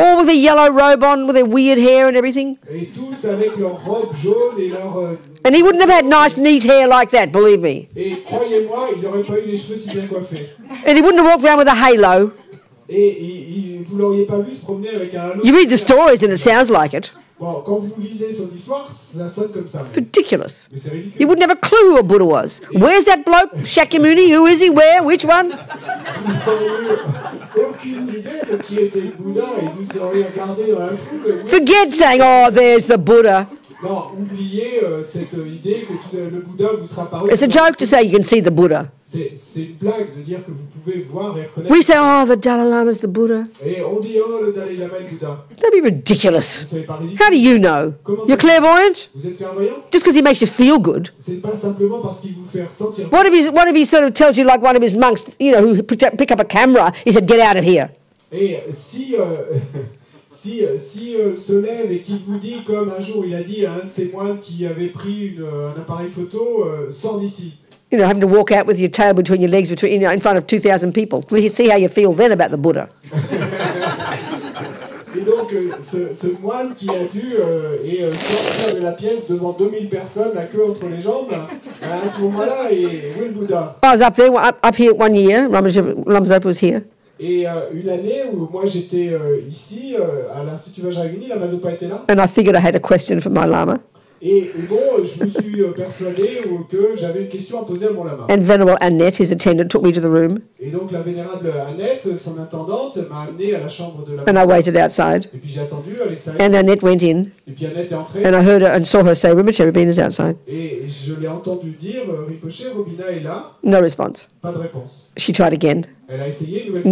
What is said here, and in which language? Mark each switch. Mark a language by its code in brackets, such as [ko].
[en] All with a yellow robe on, with their weird hair and everything. [fr] Et tous avec leur robe jaune et leur... [en] And he wouldn't have had nice, neat hair like that, believe me. [fr] et croyez-moi, il n'aurait pas eu les cheveux si bien coiffés. [en] And he wouldn't have walked around with a halo. [fr] Et vous l'auriez pas vu se promener avec un halo. [en] You read the stories and it sounds like it. [fr] Bon, quand vous lisez son histoire, ça sonne comme ça. [en] Ridiculous. [fr] Mais c'est ridicule. [en] You wouldn't have a clue who a Buddha was. Where's that bloke? Shakyamuni? Who is he? Where? Which one? [fr] Vous n'auriez aucune idée de qui était le Bouddha et vous seriez regardé dans la foule. [en] Forget saying, oh, there's the Buddha. [fr] Non, oubliez cette idée que le Bouddha vous sera apparu. [en] It's a joke to say you can see the Buddha. [fr] C'est une blague de dire que vous pouvez voir et reconnaître. [en] We say, oh, the Dalai Lama's the Buddha. [fr] Et on dit, oh, le Dalai Lama est le Bouddha. [en] Don't be [fr] Vous [en] ridiculous. [fr] ne savez pas ridicule. [en] How do you know? [fr] Comment [en] You're [fr] ça- [en] clairvoyant? [fr] Vous êtes clairvoyant? [en] Just because he makes you feel good. [fr] C'est pas simplement parce qu'il vous fait ressentir. [en] What if he sort of tells you like one of his monks, you know, who pick up a camera, he said, get out of here. [fr] Et si se lève et qu'il vous dit, comme un jour il a dit à un de ses moines qui avait pris un appareil photo, sors d'ici. [en] You know, having to walk out with your tail between your legs in front of 2,000 people. See how you feel then about the Buddha. [fr] Et donc ce moine qui a dû sortir de la pièce devant 2000 personnes, la queue entre les jambes, à ce moment-là, et où est le Bouddha? [en] I was up there, up here one year, Ramazapa was here. [fr] Et une année où moi j'étais ici, à l'Institut Vajra, la Mazopa était là. [en] And I figured I had a question for my Lama. [fr] Et bon, je me suis persuadé que j'avais une question à poser à mon lama. [en] And Venerable Annette, his attendant, took me to the room. [fr] Et donc la vénérable Annette, son intendante, m'a amené à la chambre de la [en] And I waited outside. [fr] Et puis j'ai attendu à l'extérieur. [en] And Annette went in. [fr] Et puis Annette est entrée. [en] And I heard her and saw her say, Rinpoche, Robina's outside. [fr] Et je l'ai entendu dire, Rinpoche, Robina est là. [en] No response. [fr] Pas de réponse. [en] She tried again. [fr] Elle a essayé une nouvelle fois.